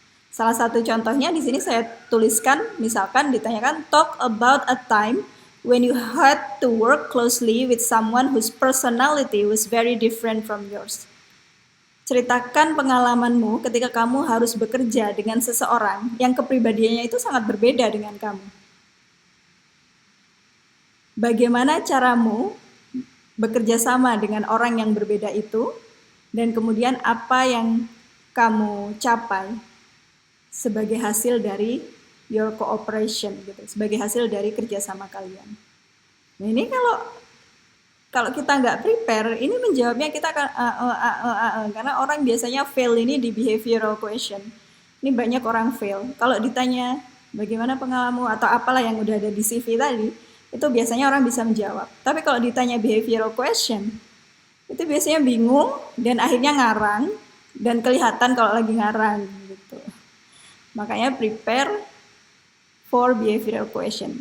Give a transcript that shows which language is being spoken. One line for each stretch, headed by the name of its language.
Indonesian: Salah satu contohnya di sini saya tuliskan, misalkan ditanyakan
English: talk about a time when you had to work closely with someone whose personality was very different from yours.
Indonesian: Ceritakan pengalamanmu ketika kamu harus bekerja dengan seseorang yang kepribadiannya itu sangat berbeda dengan kamu. Bagaimana caramu bekerja sama dengan orang yang berbeda itu, dan kemudian apa yang kamu capai sebagai hasil dari
English: your cooperation
Indonesian: gitu, sebagai hasil dari kerjasama kalian. Nah ini kalau kita nggak prepare, ini menjawabnya kita akan karena orang biasanya fail ini di behavioral question. Ini banyak orang fail. Kalau ditanya bagaimana pengalamanmu atau apalah yang udah ada di CV tadi, itu biasanya orang bisa menjawab. Tapi kalau ditanya behavioral question, itu biasanya bingung dan akhirnya ngarang dan kelihatan kalau lagi ngarang gitu. Makanya
English: prepare for behavioral question.